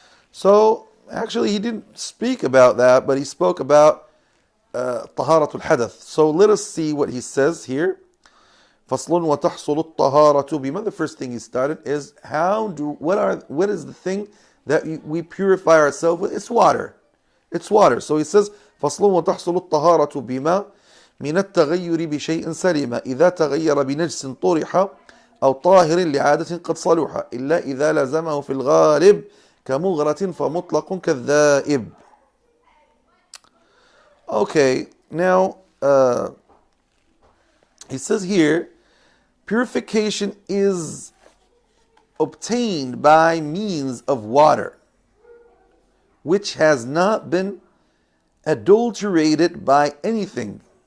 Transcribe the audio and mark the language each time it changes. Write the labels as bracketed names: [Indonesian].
[English] So actually he didn't speak about that, but he spoke about taharatul hadath. So let us see what he says here. [Arabic] فَصْلٌ وَتَحْصُلُ الطَّهَارَةُ بِمَا. [English] The first thing he started is what is the thing that we purify ourselves with? It's water. It's water. So he says [Arabic] فَصْلٌ وَتَحْصُلُ الطَّهَارَةُ بِمَا من التغير بشيء سلم إذا تغير بنجس طرح أو طاهر لعادة قد صلح إلا إذا لزمه في الغالب كمغرة فمطلق كالذائب. [English] Okay, now he says here, purification is obtained by means of water, which has not been adulterated by anything.